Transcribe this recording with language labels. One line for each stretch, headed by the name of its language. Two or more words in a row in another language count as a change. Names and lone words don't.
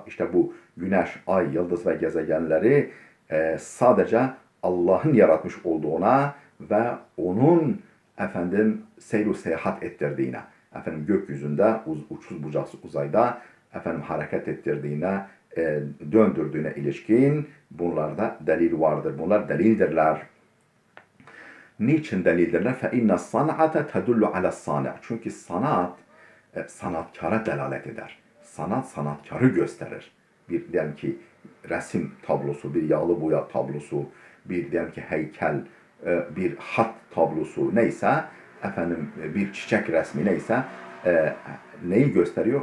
Turkish: İşte bu güneş, ay, yıldız ve gezegenleri sadece Allah'ın yaratmış olduğuna ve onun seyru seyahat ettirdiğine, gökyüzünde, uçsuz bucaksız uzayda hareket ettirdiğine, döndürdüğüne ilişkin bunlarda delil vardır. Bunlar delildirler. Niçin delildirler?
Arabic: فَاِنَّ الصَّنْعَةَ تَدُلُّ عَلَى الصَّانِعِ.
Turkish: Çünkü sanat sanatkara delalet eder. Sanat sanatkarı gösterir. Bir diyelim ki resim tablosu, bir yağlı boya tablosu, bir diyelim ki heykel, bir hat tablosu neyse, bir çiçek resmi neyse, neyi gösteriyor?